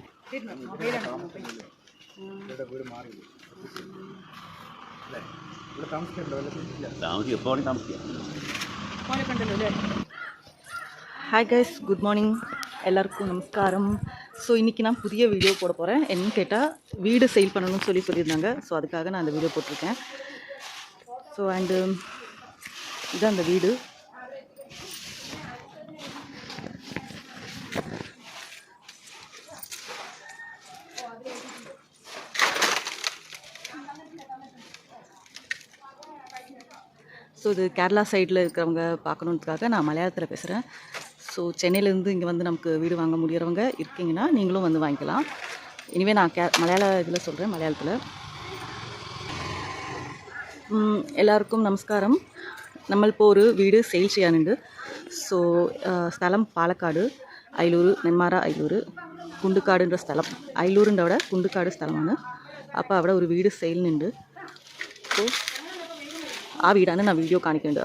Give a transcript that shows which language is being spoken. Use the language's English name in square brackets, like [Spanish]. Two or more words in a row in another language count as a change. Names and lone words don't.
[English] Hi guys, good morning. [Tamil] எல்லாருக்கும் நமஸ்காரம். ஸோ இன்றைக்கி நான் புதிய வீடியோ போட போகிறேன். என்னன்னு கேட்டால் வீடு சேல் பண்ணணும்னு சொல்லியிருந்தாங்க. ஸோ அதுக்காக நான் அந்த வீடியோ போட்டிருக்கேன். [English] so and [Tamil] இதுதான் அந்த வீடு. ஸோ இது கேரளா சைடில் இருக்கிறவங்க பார்க்கணுன்றதுக்காக நான் மலையாளத்தில் பேசுகிறேன். ஸோ சென்னையிலேருந்து இங்கே வந்து நமக்கு வீடு வாங்க முடியறவங்க இருக்கீங்கன்னா நீங்களும் வந்து வாங்கிக்கலாம். இனிமேல் நான் மலையாள இதில் சொல்கிறேன், மலையாளத்தில். [Malayalam] എല്ലാവർക്കും നമസ്കാരം. നമ്മളിപ്പോൾ ഒരു വീട് സെയിൽ ചെയ്യാനുണ്ട്. സോ സ്ഥലം പാലക്കാട്, അയിലൂർ, നെന്മാറ അയിലൂർ, കുണ്ടുക്കാടിൻ്റെ സ്ഥലം. അയിലൂരിൻ്റെ അവിടെ കുണ്ടുക്കാട് സ്ഥലമാണ്. അപ്പോൾ അവിടെ ഒരു വീട് സെയിലിനുണ്ട്. സോ ആ വീടാണ് ഞാൻ വീഡിയോ കാണിക്കുന്നുണ്ട്.